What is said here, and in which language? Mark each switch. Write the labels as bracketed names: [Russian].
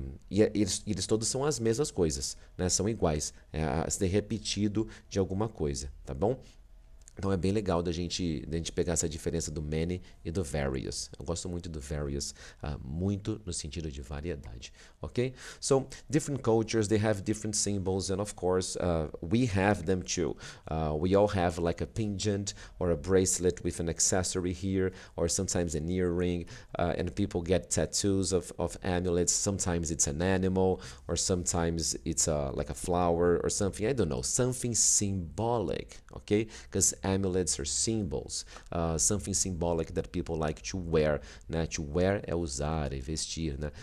[Portuguese] Eles todos são as mesmas coisas, né? São iguais, ser repetido de alguma coisa, tá bom? Então é bem legal da gente pegar essa diferença do many e do various. Eu gosto muito do various, muito no sentido de variedade, ok? [English] So, different cultures, they have different symbols, and of course, we have them too. We all have like a pendant or a bracelet with an accessory here, or sometimes an earring, and people get tattoos of amulets. Sometimes it's an animal, or sometimes it's like a flower or something, I don't know, something symbolic, okay? Because amulets are symbols, something symbolic that people like to wear, né? [Portuguese] To wear é usar, é vestir, né?